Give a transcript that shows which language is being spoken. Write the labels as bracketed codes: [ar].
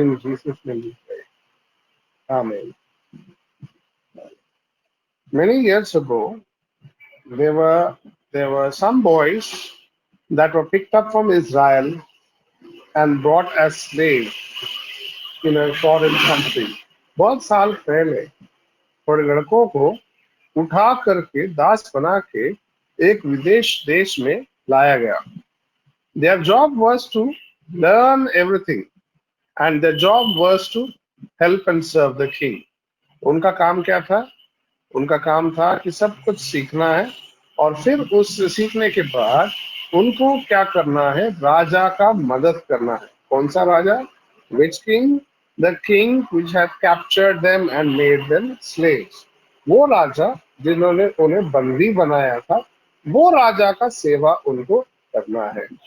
[en] In Jesus' name we pray. Amen. Many years ago, there were some boys that were picked up from Israel and brought as slaves in a foreign country. [hi] बहुत साल पहले थोड़े लड़कों को उठा करके दास बना के एक विदेश देश में लाया गया. [en] Their job was to learn everything and their job was to help and serve the king. [hi] उनका काम क्या था? उनका काम था कि सब कुछ सीखना है और फिर उस सीखने के बाद उनको क्या करना है? राजा का मदद करना है. कौन सा राजा? [en] Which king? The king which had captured them and made them slaves. [hi] वो राजा जिन्होंने उन्हें बंदी बनाया था, वो राजा का सेवा उनको करना है.